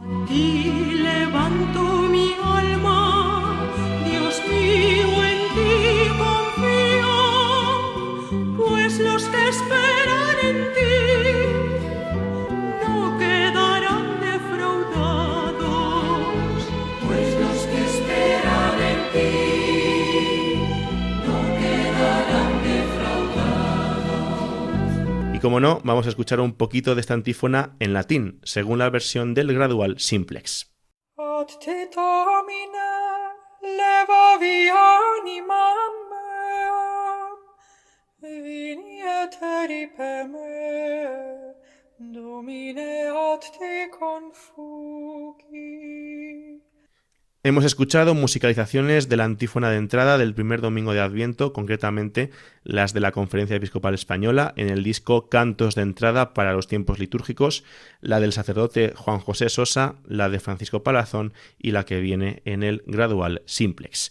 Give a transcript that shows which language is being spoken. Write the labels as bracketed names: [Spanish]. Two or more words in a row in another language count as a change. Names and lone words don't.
[Spanish] Y levanto mi alma, Dios mío, en ti confío, pues los que esperan en ti no quedarán defraudados. Pues los que esperan en ti no quedarán defraudados. Y como no, vamos a escuchar un poquito de esta antífona en latín, según la versión del Gradual Simplex. [Latin] Ad te domine levavi animam meam, vini et eripe me, Domine ad te confugi. [Spanish] Hemos escuchado musicalizaciones de la antífona de entrada del primer domingo de Adviento, concretamente las de la Conferencia Episcopal Española en el disco Cantos de entrada para los tiempos litúrgicos, la del sacerdote Juan José Sosa, la de Francisco Palazón y la que viene en el Gradual Simplex.